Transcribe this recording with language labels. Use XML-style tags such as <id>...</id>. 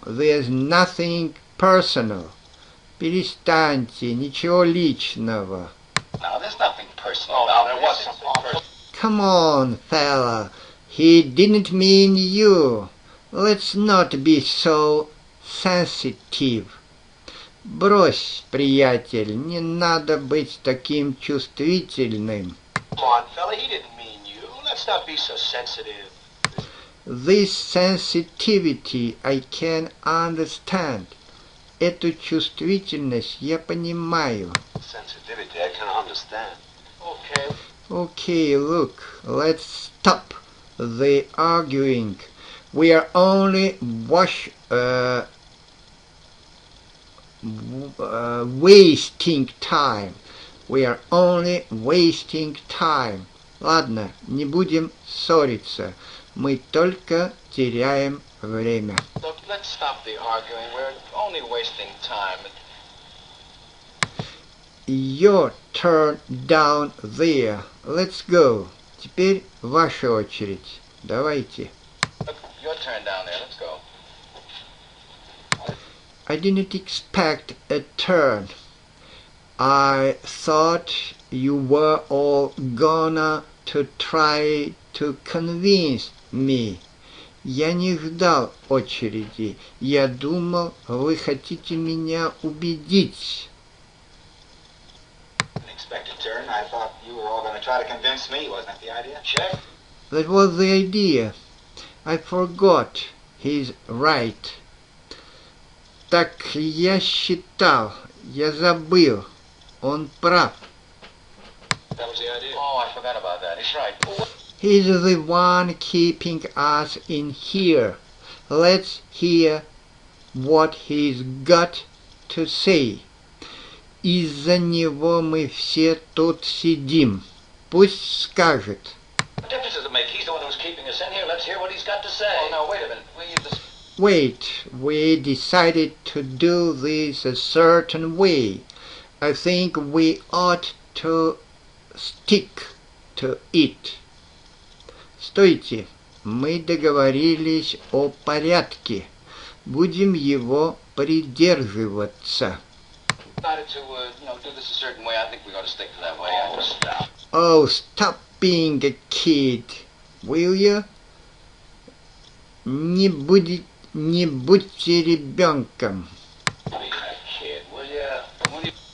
<en>There's nothing personal.</en> <ru>Перестаньте, ничего личного.</ru> <en>No, there's nothing personal. No, there was something personal. Come on, fella. He didn't mean you. Let's not be so sensitive.</en> <ru>Брось, приятель, не надо быть таким чувствительным.</ru> <en>Come on, fella, he didn't mean you. Let's not be so sensitive. This sensitivity I can understand.</en> <ru>Эту чувствительность я понимаю.</ru> <en>Sensitivity, I can understand. Okay. Okay, look, let's stop the arguing. We are only wasting time. We are only wasting time.</en> <ru>Ладно, не будем ссориться. Мы только теряем время.</ru> <en>Look, let's stop the arguing. We're only wasting time. Your turn down there. Let's go.</en> <ru>Теперь ваша очередь. Давайте.</ru> <en>Look, your turn down there. Let's go. I didn't expect a turn. I thought you were all gonna to try to convince me.</en> <ru>Я не ждал очереди. Я думал, вы хотите меня убедить.</ru> <en>Unexpected turn. I thought you were all going to try to convince me. Wasn't that the idea? Check. That was the idea. I forgot. He's right.</en> <ru>Так я считал. Я забыл. Он прав.</ru> <en>That was the idea. Oh, I forgot about that. He's right. He's the one keeping us in here. Let's hear what he's got to say.</en> <ru>Из-за него мы все тут сидим. Пусть скажет.</ru> <en>What difference does it make? He's the one who's keeping us in here. Let's hear what he's got to say. Oh, no, wait a minute. Wait, we decided to do this a certain way. I think we ought to stick to it.</en> <ru>Стойте, мы договорились о порядке. Будем его придерживаться.</ru> <en>Decided to, do this a certain way. I think we ought to stick to that way. Stop. Oh, stop being a kid, will you?</en> <ru>Не будьте ребенком.</ru> <en>Be a kid, will you?</en>